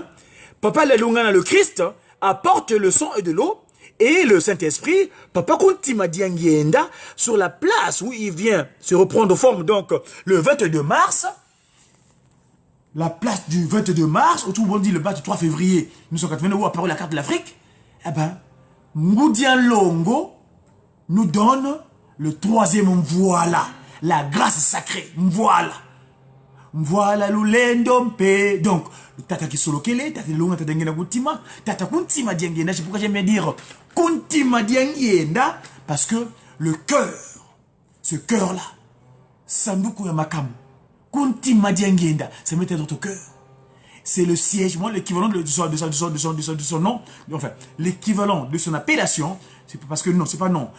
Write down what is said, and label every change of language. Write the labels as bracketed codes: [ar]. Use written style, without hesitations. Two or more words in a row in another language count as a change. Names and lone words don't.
[fr] Papa Lelungana, le Christ, apporte le sang et de l'eau, et le Saint-Esprit, Papa Kuntima Diangienda, sur la place où il vient se reprendre forme, donc le 22 mars, la place du 22 mars, autour on dit le bas du 3 février 1989, où apparaît la carte de l'Afrique, eh ben, Ngoudian Longo nous donne le 3e voilà. La grâce sacrée, voilà. Voilà l'oulendompe. Donc, Tata Kisolokele, Tata Lunga Tadengena Kuntima, Tata Kuntima Diengenda, c'est pourquoi j'aime bien dire Kuntima Diengenda, parce que le cœur, ce cœur-là, Sanduku Yamakam, Kuntima Diengenda, ça met dans notre cœur. C'est le siège, moi, l'équivalent de son nom, enfin, l'équivalent de son appellation, c'est parce que non, c'est pas non.